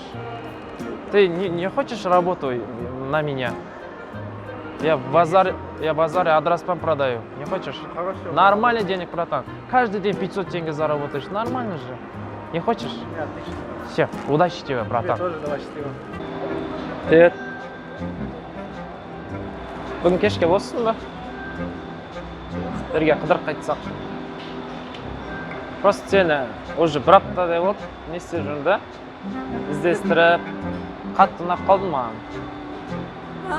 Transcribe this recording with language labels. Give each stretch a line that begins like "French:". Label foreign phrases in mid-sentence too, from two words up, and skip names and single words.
Russian: Ты не хочешь работу на меня? Я в базаре адраспам продаю. Не хочешь? Хорошо. Нормальный денег, братан. Каждый день 500 тенге заработаешь. Нормально же. Не хочешь? Не, отлично. Все, удачи тебе, Тебе братан. тоже давай счастливо. Привет.
Kazakh: Бүгін кешке болсын ба? Бірге қыдырып қайтсақ. Просто сені уже бір аптадай болды. Не істеп жүрмін да? Іздестіріп, қатты ұнап қалдың маған.